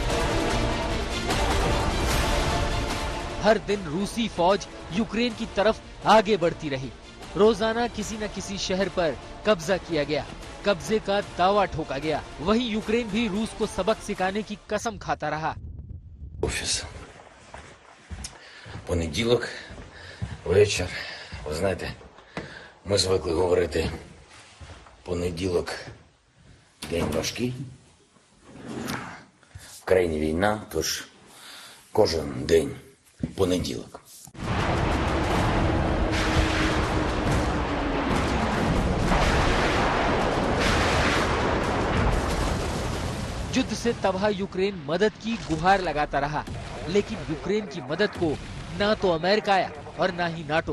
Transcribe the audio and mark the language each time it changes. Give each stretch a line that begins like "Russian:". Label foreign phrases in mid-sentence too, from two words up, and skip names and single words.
Hindi: हर दिन रूसी फौज यूक्रेन की तरफ आगे बढ़ती रही। रोजाना किसी न किसी शहर पर कब्जा किया गया, कब्जे का दावा ठोका गया। वहीं यूक्रेन भी रूस को सबक सिखाने की कसम खाता रहा।
Ukrainian: Офіс. Понеділок, вечір. Ви знаєте, ми звикли говорити, понеділок день важкий. В країні війна, тож кожен день понеділок.
Hindi: युद्ध से तबाह यूक्रेन मदद की गुहार लगाता रहा, लेकिन यूक्रेन की मदद को ना तो अमेरिका आया और ना ही नाटो।